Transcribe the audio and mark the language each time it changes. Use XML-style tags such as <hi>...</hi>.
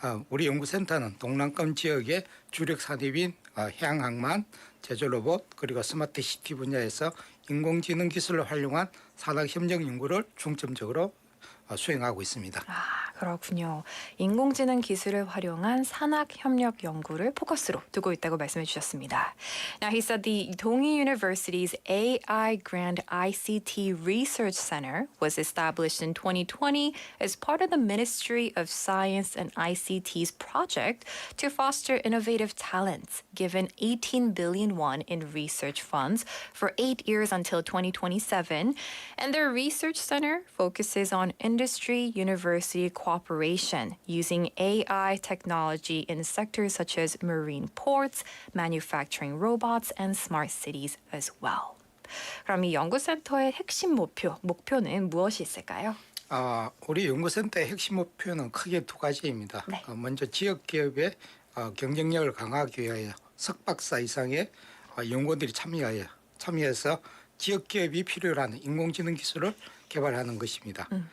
<ko>우리 연구센터는 동남권 지역의 주력 산업인 해양항만, 제조로봇 그리고 스마트 시티 분야에서 인공지능 기술을 활용한 산학 협력 연구를 중점적으로 수행하고 있습니다. 아, 그렇군요. 인공지능 기술을 활용한 산학 협력 연구를 포커스로 두고 있다고 말씀해 주셨습니다.</ko> <en>Now he said the Dongi University's AI Grand ICT Research Center was established in 2020 as part of the Ministry of Science and ICT's project to foster innovative talents, given 18 billion won in research funds for 8 years until 2027. And their research center focuses on industry-university cooperation using AI technology in sectors such as marine ports, manufacturing robots, and smart cities as well.</en> <ko>그럼 이 연구센터의 핵심 목표는 무엇이 있을까요? 우리 연구센터의 핵심 목표는 크게 두 가지입니다. 네. 먼저 지역 기업의 경쟁력을 강화하기 위하여 석박사 이상의 연구원들이 참여해서 지역 기업이 필요로 하는 인공지능 기술을 개발하는 것입니다.</ko>